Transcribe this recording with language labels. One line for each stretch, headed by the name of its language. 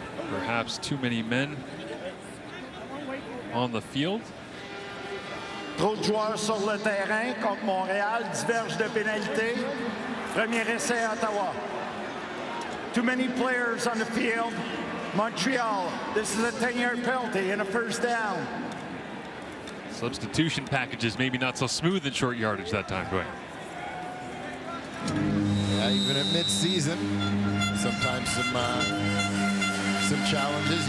English: Perhaps too many men on the field.
French: Trop de joueurs sur le terrain contre Montréal, diverge de pénalité. Premier essai Ottawa.
English: Too many players on the field. Montreal, this is a 10-yard penalty and a first down. Substitution packages maybe not so smooth in short yardage that time, Dwayne. Yeah, even at mid-season, sometimes some challenges.